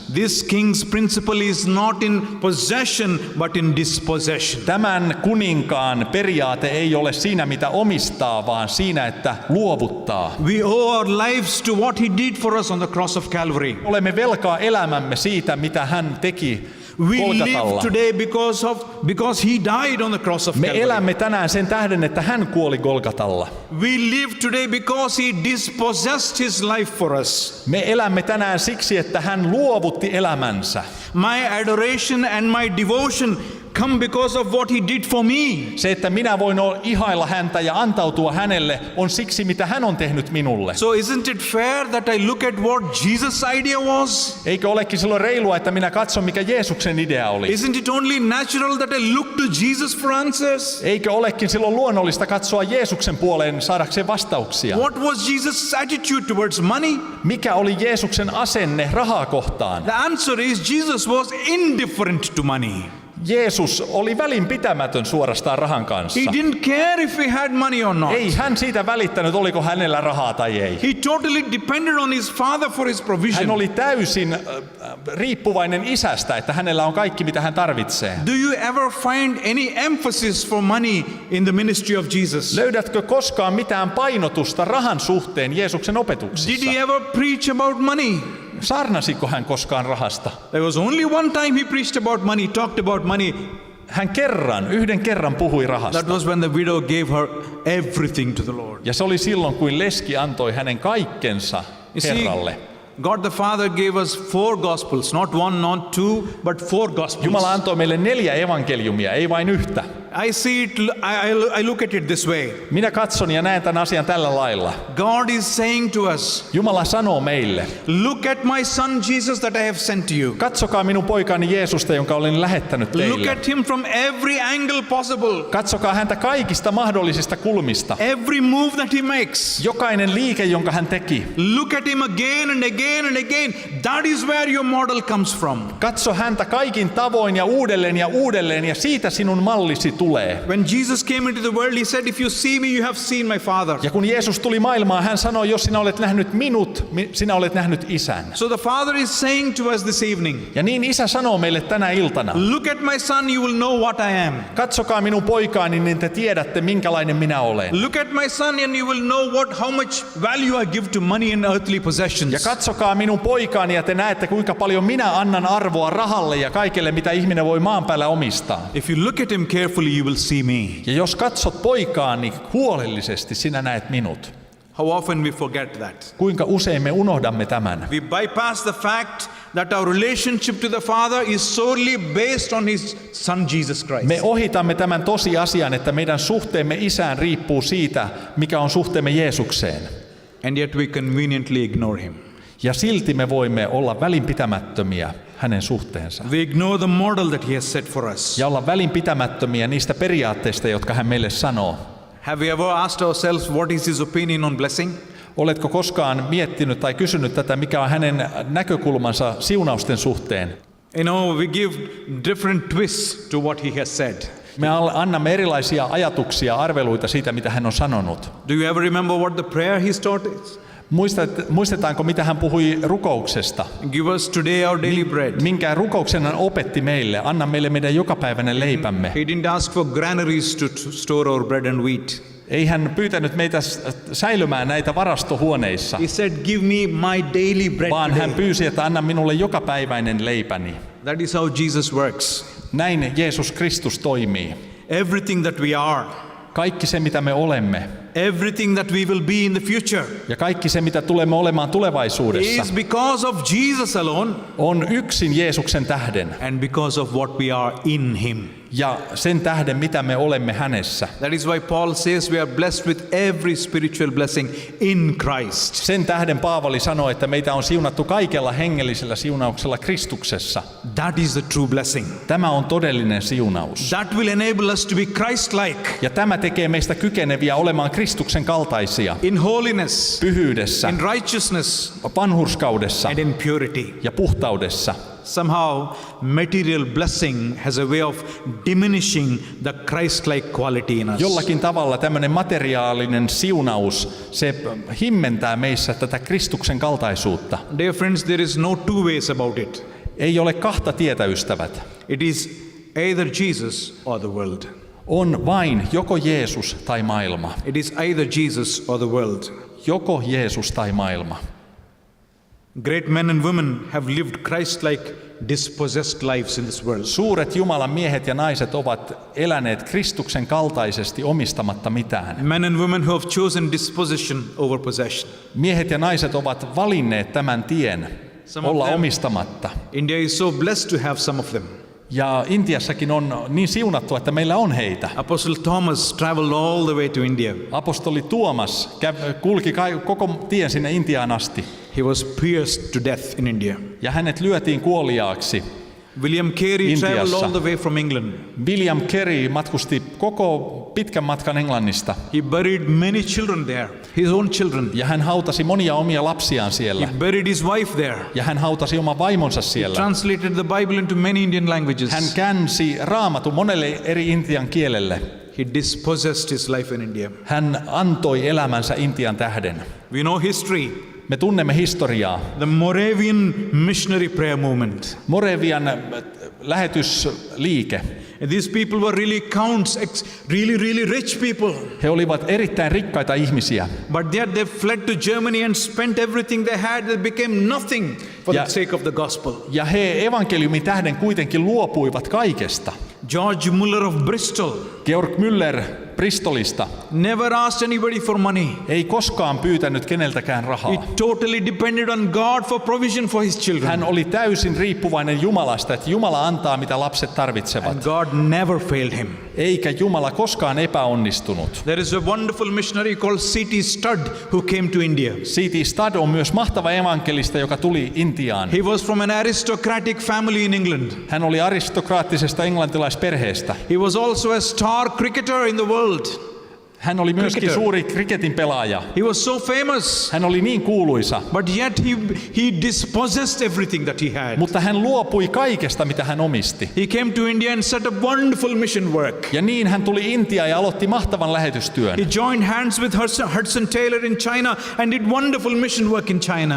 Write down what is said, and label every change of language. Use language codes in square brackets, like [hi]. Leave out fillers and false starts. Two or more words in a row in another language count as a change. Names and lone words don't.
[en] This king's principle is not in possession, but in dispossession. [fi] Tämän kuninkaan periaate ei ole siinä, mitä omistaa, vaan siinä, että luovuttaa. [en] We owe our lives to what he did for us on the cross of Calvary. [fi] Olemme velkaa elämämme siitä, mitä hän teki [en] We live [fi] Golgatalla. [en] today because he died on the cross of [fi] Me [en] Calvary. [fi] elämme tänään sen tähden, että hän kuoli Golgatalla. [en] We live today because he dispossessed his life for us. [fi] Me elämme tänään siksi, että hän luovutti elämänsä. [en] My adoration and my devotion come because of what he did for me. [fi] Se, että minä voin ihailla häntä ja antautua hänelle, on siksi, mitä hän on tehnyt minulle. [en] So isn't it fair that I look at what Jesus' idea was? [fi] Eikö olekin silloin reilua, että minä katson, mikä Jeesuksen idea oli? [en] Isn't it only natural that I look to Jesus for answers? [fi] Eikö olekin silloin luonnollista katsoa Jeesuksen puoleen saadakseen vastauksia? [en] What was Jesus' attitude towards money? [fi] Mikä oli Jeesuksen asenne rahaa kohtaan? [en] The answer is Jesus was indifferent to money. [fi] Jeesus oli välinpitämätön suorastaan rahan kanssa. [en] He didn't care if he had money or not. [fi] Ei hän siitä välittänyt, oliko hänellä rahaa tai ei. [en] He totally depended on his father for his [fi] Hän [en] provision. [fi] oli täysin riippuvainen isästä, että hänellä on kaikki, mitä hän tarvitsee. [en] Do you ever find any emphasis for money in the ministry of Jesus? [fi] Löydätkö koskaan mitään painotusta rahan suhteen Jeesuksen [en] Did [fi] opetuksissa? [en] he ever preach about money? [fi] Saarnasiko hän koskaan rahasta? [en] There was only one time he preached about money, talked about money. [fi] Hän yhden kerran puhui rahasta. [en] That was when the widow gave her everything to the Lord. [fi] Ja se oli silloin, kun leski antoi hänen kaikkensa [en] You see, [fi] Herralle. [en] God the Father gave us 4 gospels, not 1, not 2, but 4 gospels. [fi] Jumala antoi meille 4 evankeliumia, ei vain yhtä. [en] I see it, I look at it this way. [fi] Minä katson ja näen tämän asian tällä lailla. [en] God is saying to us, [fi] Jumala sanoo meille, [en] look at my son Jesus that I have sent to you. [fi] katsokaa minun poikani Jeesusta, jonka olen lähettänyt [en] Look [fi] teille. [en] at him from every angle possible. [fi] Katsokaa häntä kaikista mahdollisista kulmista. [en] Every move that he makes. [fi] Jokainen liike, jonka hän teki. [en] Look at him again and again and again. That is where your model comes from. [fi] Katso häntä kaikin tavoin ja uudelleen ja siitä sinun mallisi tulee. [en] When Jesus came into the world, he said, if you see me, you have seen my Father. [fi] Ja kun Jeesus tuli maailmaan, hän sanoi, jos sinä olet nähnyt minut, sinä olet nähnyt isän. [en] So the Father is saying to us this evening, [fi] Ja niin isä sanoo meille tänä iltana. [en] look at my son, you will know what I am. [fi] Katsokaa minun poikaani, niin te tiedätte, minkälainen minä olen. [en] Look at my son and you will know how much value I give to money and earthly possessions. [fi] Ja katsokaa minun poikaani ja te näette, kuinka paljon minä annan arvoa rahalle ja kaikelle, mitä ihminen voi maan päällä omistaa. [en] If you look at him carefully, you will see me. [fi] Ja jos katsot poikaani huolellisesti, sinä näet minut. [en] How often we forget that. [fi] Kuinka usein me unohdamme tämän? [en] We bypass the fact that our relationship to the Father is solely based on his son Jesus Christ. [fi] Me ohitamme tämän tosiasian, että meidän suhteemme isään riippuu siitä, mikä on suhteemme Jeesukseen. [en] And yet we conveniently ignore him. [fi] Ja silti me voimme olla välinpitämättömiä hänen suhteensa. [en] We ignore the model that he has set for us. [fi] Ja olla välinpitämättömiä niistä periaatteista, jotka hän meille sanoo. [en] Have we ever asked ourselves what is his opinion on blessing? [fi] Oletko koskaan miettinyt tai kysynyt tätä, mikä on hänen näkökulmansa siunausten suhteen? [en] You know, we give different twists to what he has said. [fi] Me annamme erilaisia ajatuksia, arveluita siitä, mitä hän on sanonut. [en] Do you ever remember what the prayer he taught us? [fi] Muistetaanko, mitä hän puhui rukouksesta? [en] Give us today our daily bread. [fi] Minkä rukouksen hän opetti meille? Anna meille meidän jokapäiväinen leipämme. [en] He didn't ask for granaries to store our bread and wheat. [fi] Ei hän pyytänyt meitä säilymään näitä varastohuoneissa, [en] He said, give me my daily bread [fi] vaan hän [en] today. [fi] pyysi, että anna minulle jokapäiväinen leipäni. [en] That is how Jesus works. [fi] Näin Jeesus Kristus toimii. [en] Everything that we are, [fi] Kaikki se, mitä me olemme, [en] everything that we will be in the future, [fi] ja kaikki se, mitä tulemme olemaan tulevaisuudessa, [en] is because of Jesus alone [fi] on yksin Jeesuksen tähden [en] and because of what we are in him. [fi] ja sen tähden, mitä me olemme hänessä. [en] That is why Paul says we are blessed with every spiritual blessing in Christ. [fi] Sen tähden Paavali sanoi, että meitä on siunattu kaikella hengellisellä siunauksella Kristuksessa. [en] That is the true blessing. [fi] Tämä on todellinen siunaus. [en] That will enable us to be Christ-like. [fi] Ja tämä tekee meistä kykeneviä olemaan Kristuksen kaltaisia [en] in holiness, [fi] pyhyydessä, [en] in righteousness, [fi] vanhurskaudessa [en] and in purity. [fi] ja puhtaudessa. [en] Somehow, material blessing has a way of diminishing the Christ-like quality in us. [fi] Jollakin tavalla tämmöinen materiaalinen siunaus, se himmentää meissä tätä Kristuksen kaltaisuutta. [en] Dear friends, there is no two ways about it. [fi] Ei ole kahta tietä, ystävät. [en] It is either Jesus or the world. [fi] On vain joko Jeesus tai maailma. [en] It is either Jesus or the world. [fi] Joko Jeesus tai maailma. [en] Great men and women have lived Christ-like dispossessed lives in this world. [fi] Suuret Jumalan miehet ja naiset ovat eläneet Kristuksen kaltaisesti omistamatta mitään. [en] Men and women who have chosen disposition over possession. [fi] Miehet ja naiset ovat valinneet tämän tien olla omistamatta. [en] India is so blessed to have some of them. [fi] Ja Intiassakin on niin siunattu, että meillä on heitä. [en] Apostle Thomas traveled all the way to India. [fi] Apostoli Tuomas kulki koko tien sinne Intiaan asti. [en] He was pierced to death in India. [fi] Ja hänet lyötiin kuoliaaksi. [en] William Carey [fi] Intiassa. [en] traveled all the way from England. [fi] William Carey matkusti koko pitkän matkan Englannista. [en] He buried many children there, his own children. [fi] Ja hän hautasi monia omia lapsiaan siellä. [en] He buried his wife there. [fi] Ja hän hautasi oman vaimonsa siellä. [en] Translated the Bible into many Indian languages. [fi] Hän käänsi Raamatun monelle eri intian kielelle. [en] He dispossessed his life in India. [fi] Hän antoi elämänsä Intian tähden. [en] We know history. [fi] Me tunnemme historiaa. [en] The Moravian missionary prayer movement. [fi] Moravian lähetysliike. [en] And these people were really counts, really rich people. [fi] He olivat erittäin rikkaita ihmisiä. [en] But yet they fled to Germany and spent everything they had. They became nothing for the sake of the gospel. [fi] Ja he evankeliumin tähden kuitenkin luopuivat kaikesta. [en] George Muller of Bristol [fi] Georg Müller Bristolista [en] never asked anybody for money. [fi] ei koskaan pyytänyt keneltäkään rahaa. [en] He totally depended on God for provision for his children. [fi] Hän oli täysin riippuvainen Jumalasta, että Jumala antaa mitä lapset [en] And [fi] tarvitsevat. [en] God never failed him. [fi] Eikä Jumala koskaan epäonnistunut. [en] There is a wonderful missionary called C.T. Studd who came to India. [fi] C.T. Studd on myös mahtava evankelista, joka tuli Intiaan. [en] He was from an aristocratic family in England. [fi] Hän oli aristokraattisesta englantilaisperheestä. [en] He was also a star cricketer in the world. [fi] Hän oli myöskin Cricketer. suuri kriketin pelaaja. [en] He was so famous. [fi] Hän oli niin kuuluisa, [en] But yet he dispossessed everything that he had. [fi] mutta hän luopui kaikesta, mitä hän omisti. [en] He came to India and set up wonderful mission work. [fi] Ja niin hän tuli Intiaan ja aloitti mahtavan lähetystyön. [en] He joined hands with Hudson Taylor in China and did wonderful mission work in China.